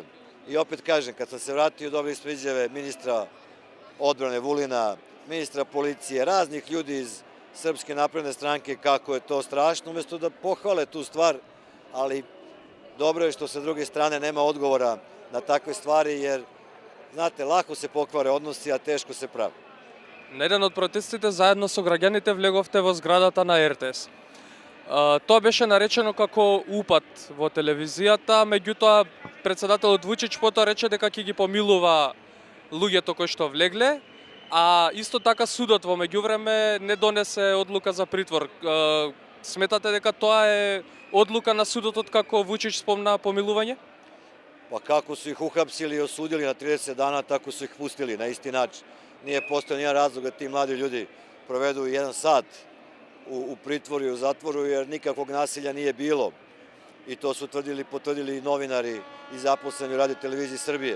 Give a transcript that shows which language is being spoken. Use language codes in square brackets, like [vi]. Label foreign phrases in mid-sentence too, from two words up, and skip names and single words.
[sr] I opet kažem, kad sam se vratio, dobili smo izjave ministra odbrane Vulina, ministra policije, raznih ljudi iz Srpske napredne stranke kako je to strašno, umjesto da pohvale tu stvar, ali dobro je što sa druge strane nema odgovora na takve stvari, jer Znate, lako se pokvare odnosi, a teško se pravi. [mk] На еден од протестите заедно со граѓаните влеговте во зградата на РТС. Тоа беше наречено како упад во телевизијата, меѓутоа председателот Вучич потоа рече дека ќе ги помилува луѓето кои што влегле, а исто така судот во меѓувреме не донесе одлука за притвор. Сметате дека тоа е одлука на судот откако Вучич спомна помилување? [sr] Pa kako su ih uhapsili i osudili na 30 dana, tako su ih pustili na isti način. Nije postojao nijedan razlog da ti mladi ljudi provedu 1 sat u pritvoru i u zatvoru, jer nikakvog nasilja nije bilo. I to su potvrdili i novinari i zaposleni u Radio televiziji Srbije.